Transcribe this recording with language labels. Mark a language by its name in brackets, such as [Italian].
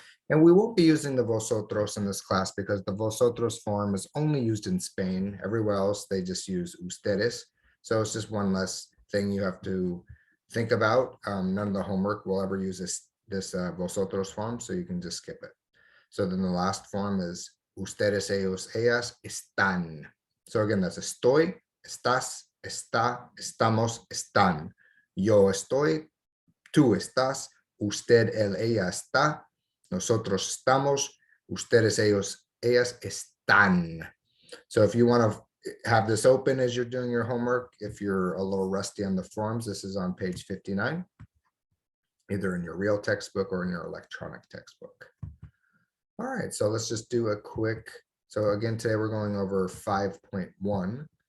[English] And we won't be using the vosotros in this class because the vosotros form is only used in Spain. Everywhere else, they just use ustedes. So it's just one less thing you have to think about. None of the homework will ever use this vosotros form, so you can just skip it. So then the last form is [Spanish] ustedes, ellos, ellas, están. [English] So again, that's [Spanish] estoy, estás, está, estamos, están. Yo estoy, tú estás, usted, él, ella está. Nosotros estamos, ustedes, ellos, ellas están. [English] So if you want to have this open as you're doing your homework, if you're a little rusty on the forms, this is on page 59, either in your real textbook or in your electronic textbook. All right, so let's just do a quick, so again, today we're going over 5.1.